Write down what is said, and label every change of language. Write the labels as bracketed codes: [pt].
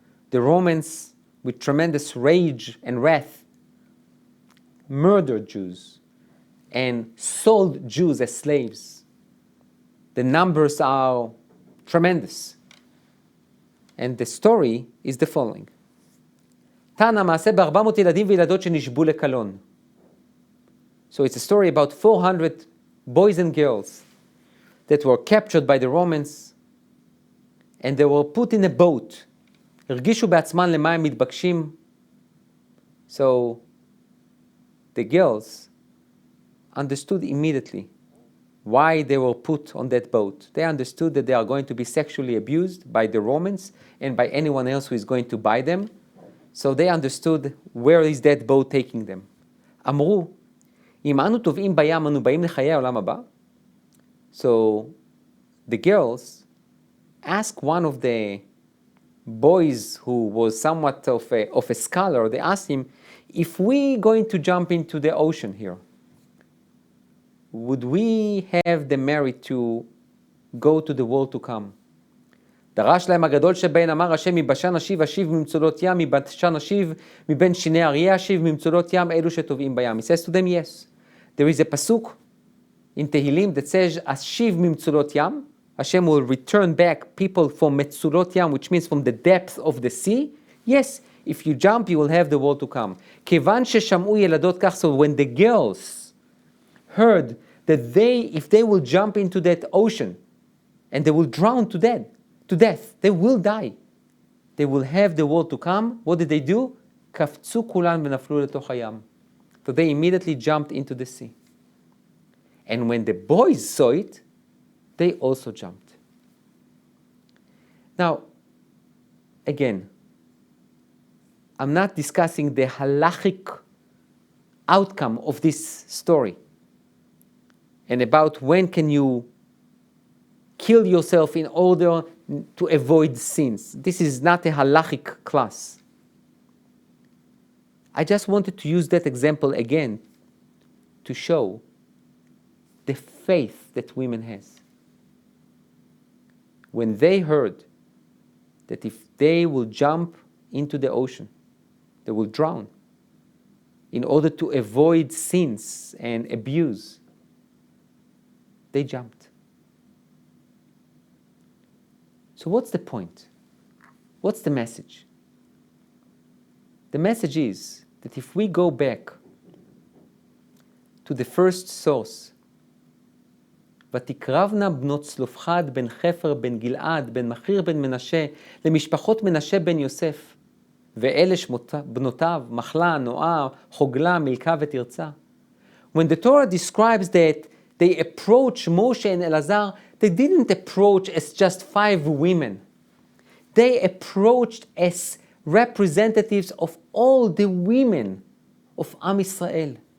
[en] The Romans, with tremendous rage and wrath, murdered Jews and sold Jews as slaves. The numbers are tremendous. And the story is the following. [he] Tana מעשה ב-400 ילדים וילדות שנשבו לקלון. [en] So it's a story about 400 boys and girls that were captured by the Romans, and they were put in a boat. [he] הרגישו בעצמן למה הם מתבקשים. [en] So the girls understood immediately why they were put on that boat. They understood that they are going to be sexually abused by the Romans and by anyone else who is going to buy them. So they understood where is that boat taking them. [he] אמרו, אם אנו טובעים בים, אנו באים לחיי העולם הבא. [en] So the girls asked one of the boys who was somewhat of a scholar, they asked him, if we're going to jump into the ocean here, would we have the merit to go to the world to come? [he] דרש להם הגדול שבהן אמר השם מבשן אשיב אשיב ממצולות ים מבשן אשיב מבין שיני אריה אשיב ממצולות ים אלו שטובעים בים. [en] He says to them, yes. There is a pasuk in Tehillim that says אשיב ממצולות ים. Hashem will return back people from מצולות ים, which means from the depth of the sea. Yes, if you jump, you will have the world to come. [he] כיוון ששמעו ילדות כך, [en] so when the girls heard that if they will jump into that ocean and they will drown to death, they will die. They will have the world to come. What did they do? [he] קפצו כולן ונפלו לתוך הים. [en] So they immediately jumped into the sea. And when the boys saw it, they also jumped. Now, again, I'm not discussing the halachic outcome of this story and about when can you kill yourself in order to avoid sins. This is not a halachic class. I just wanted to use that example again to show the faith that women has. When they heard that if they will jump into the ocean, they will drown in order to avoid sins and abuse, they jumped. So what's the point? What's the message? The message is that if we go back to the first source, [he] ותקרבנה בנות צלופחד בן חפר בן גלעד בן מחיר בן מנשה למשפחות מנשה בן יוסף, ואלה בנותיו, מחלה, נועה, חוגלה, מילכה ותרצה. [en] When the Torah describes that they approach Moshe and Elazar, they didn't approach as just 5 women. They approached as representatives of all the women of Am Israel.